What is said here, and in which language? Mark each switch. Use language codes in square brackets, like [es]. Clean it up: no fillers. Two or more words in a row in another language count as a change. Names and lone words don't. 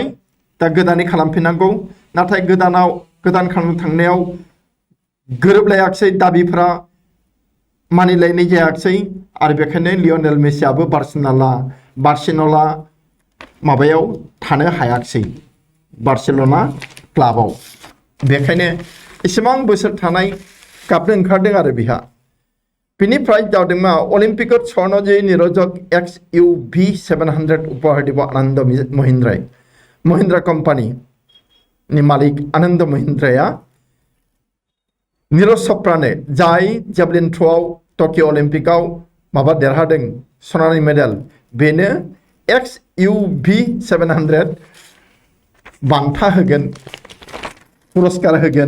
[brx] दा गोदानै खालामफिननांगौ। नाथाय गोदान खालामनो थांनायाव गोरोबलायाखिसै, दाबिफोरा मानिलायनाय जायाखिसै आरो बेखायनो लियनेल मेसियाबो बार्सिल'ना माबायाव थानो हायाखिसै, बार्सिल'ना क्लाबाव। बेखायनो एसेबां बोसोर थानाय गाबनो ओंखारदों आरो बिहा। बिनिफ्राय जादों मा [as] অলিম্পিকত স্বৰ্ণজয়ী নীৰজক XUV 700 উপহাৰ দিব [brx] आनंद महिंद्रा कम्पानी मालिक आनंद महिंद्राया नीरज चोप्रानो, जाय जेभलिन थ्र'आव टकिअ अलिम्पिकआव देरहादों सनानि मेडेल, बेनो XUV 700 बान्था होगोन, पुरस्कार होगोन।